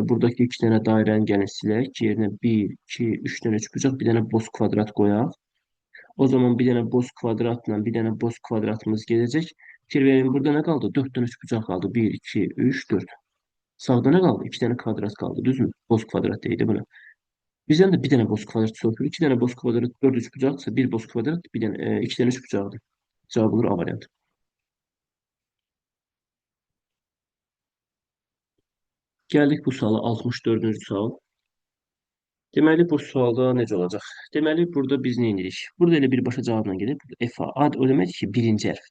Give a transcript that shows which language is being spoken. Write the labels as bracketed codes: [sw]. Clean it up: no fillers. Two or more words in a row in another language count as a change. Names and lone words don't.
[az] Buradakı 2 dənə dairəni gəlin silək. Yerinə 1, 2, 3 dənə üçbucaq, bir dənə boz kvadrat qoyaq. O zaman bir dənə boz kvadratla bir dənə boz kvadratımız gedəcək. Fikir verin, burada nə qaldı? 4 dənə üçbucaq qaldı. 1, 2, 3, 4. Sağda nə qaldı? 2 dənə kvadrat qaldı, düzmü? Boz kvadrat deyildi buna. [tr] Bizden de bir tane boz kvadrat sorulur. İki tane boz kvadrat, dört üçbucaqsa bir boz kvadrat, bir tane, iki tane üçbucaqdır. [az] Cavab olur A variantı. Gəldik bu suala 64-cü sual. Deməli bu sualda necə olacaq? Deməli burada biz nə edirik? Burada elə birbaşa cavabla gedib F-a. Ad o demək ki, birinci hərf.